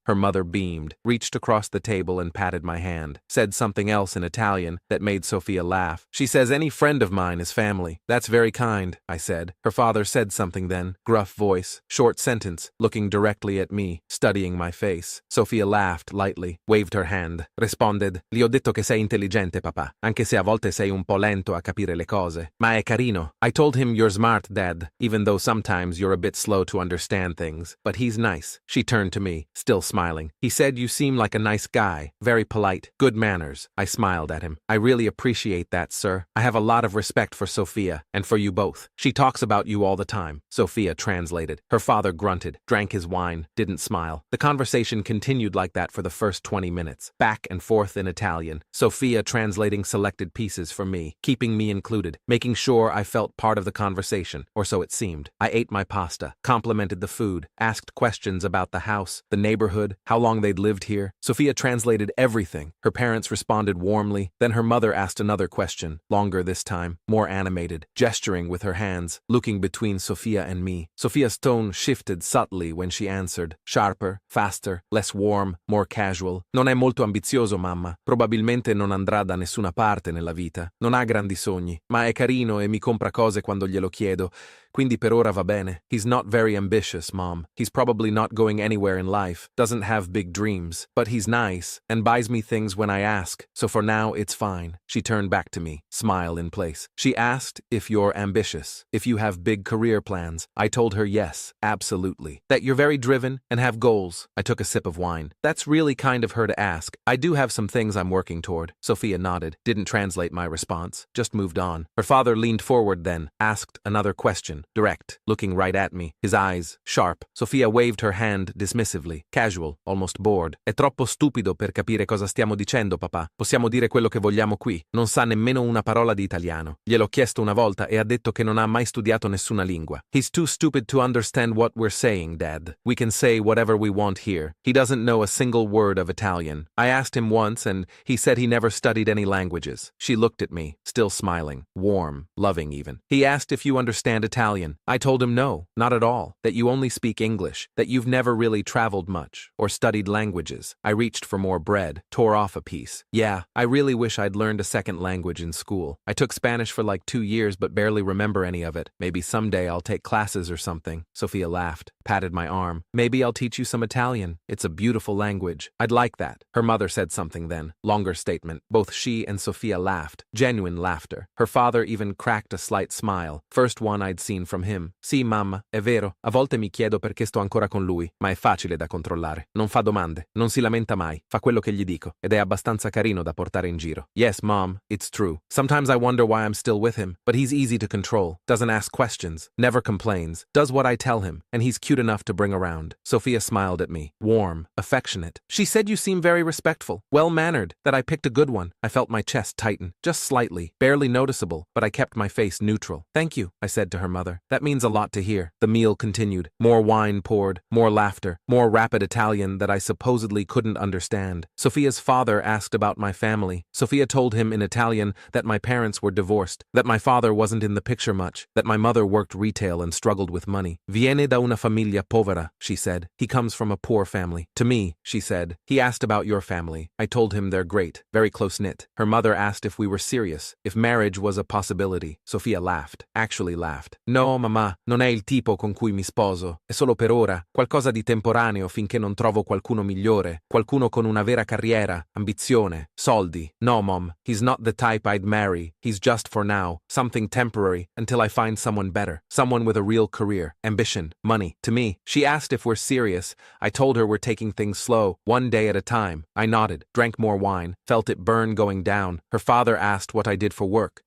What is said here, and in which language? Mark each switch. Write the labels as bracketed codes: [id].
[en] Her mother beamed, reached across the table and patted my hand, said something else in Italian that made Sophia laugh. She says any friend of mine is family. That's very kind, I said. Her father said something then, gruff voice, short sentence, looking directly at me, studying my face. Sophia laughed lightly, waved her hand. Responded, [it] Gli ho detto che sei intelligente, papà, anche se a volte sei un po' lento a capire le cose. Ma è carino. [en] I told him you're smart, Dad, even though sometimes you're a bit slow to understand things. But he's nice. She turned to me, still smiling. He said you seem like a nice guy, very polite, good manners. I smiled at him. I really appreciate that, sir. I have a lot of respect for Sophia, and for you both. She talks about you all the time. Sophia translated. Her father grunted, drank his wine, didn't smile. The conversation continued like that for the first 20 minutes, back and forth in Italian. Sophia translating selected pieces for me, keeping me included, making sure I felt part of the conversation, or so it seemed. I ate my pasta, complimented the food, asked questions about the house, the neighborhood, how long they'd lived here. Sophia translated everything. Her parents responded warmly. Then her mother asked another question, longer this time, more animated, gesturing with her hands, looking between Sophia and me. Sophia's tone shifted subtly when she answered, sharper, faster, less warm, more casual. [it] Non è molto ambizioso, mamma. Probabilmente non andrà da nessuna parte nella vita. Non ha grandi sogni, ma è carino e mi compra cose quando glielo chiedo. Quindi per ora va bene. [en] He's not very ambitious, Mom. He's probably not going anywhere in life, doesn't have big dreams, but he's nice and buys me things when I ask, so for now it's fine. She turned back to me, smile in place. She asked if you're ambitious, if you have big career plans. I told her yes, absolutely. That you're very driven and have goals. I took a sip of wine. That's really kind of her to ask. I do have some things I'm working toward. Sophia nodded, didn't translate my response, just moved on. Her father leaned forward then, asked another question, direct, looking right at me, his eyes sharp. Sophia waved her hand dismissively, casual, almost bored. [it] È troppo stupido per capire cosa stiamo dicendo, papà. Possiamo dire quello che vogliamo qui. Non sa nemmeno una parola di italiano. Gliel'ho chiesto una volta e ha detto che non ha mai studiato nessuna lingua. [en] He's too stupid to understand what we're saying, Dad. We can say whatever we want here. He doesn't know a single word of Italian. I asked him once and he said he never studied any languages. She looked at me, still smiling, warm, loving even. He asked if you understand Italian. I told him no, not at all, that you only speak English, that you've never really traveled much or studied languages. I reached for more bread, tore off a piece. Yeah, I really wish I'd learned a second language in school. I took Spanish for like 2 years but barely remember any of it. Maybe someday I'll take classes or something. Sophia laughed, patted my arm. Maybe I'll teach you some Italian. It's a beautiful language. I'd like that. Her mother said something then. Longer statement. Both she and Sophia laughed. Genuine laughter. Her father even cracked a slight smile. First one I'd seen from him. [it] Sì, mamma, è vero. A volte mi chiedo perché sto ancora con lui, ma è facile da controllare. Non fa domande, non si lamenta mai, fa quello che gli dico, ed è abbastanza carino da portare in giro. [en] Yes, Mom, it's true. Sometimes I wonder why I'm still with him, but he's easy to control, doesn't ask questions, never complains, does what I tell him, and he's cute enough to bring around. Sophia smiled at me, warm, affectionate. She said you seem very respectful, well-mannered, that I picked a good one. I felt my chest tighten, just slightly, barely noticeable, but I kept my face neutral. Thank you, I said to her mother. That means a lot to hear. The meal continued. More wine poured, more laughter, more rapid Italian that I supposedly couldn't understand. Sophia's father asked about my family. Sophia told him in Italian that my parents were divorced, that my father wasn't in the picture much, that my mother worked retail and struggled with money. [it] Viene da una famiglia povera, [en] she said. He comes from a poor family. To me, she said, he asked about your family. I told him they're great, very close-knit. Her mother asked if we were serious, if marriage was a possibility. Sophia laughed, actually laughed. [it] No, mamma, non è il tipo con cui mi sposo. È solo per ora, qualcosa di temporaneo finché non trovo qualcuno migliore, qualcuno con una vera carriera, ambizione, soldi. [en] No, Mom, he's not the type I'd marry. He's just for now, something temporary, until I find someone better, someone with a real career, ambition, money. To me, she asked if we're serious. I told her we're taking things slow, one day at a time. I nodded, drank more wine, felt it burn going down. Her father asked what I did for work.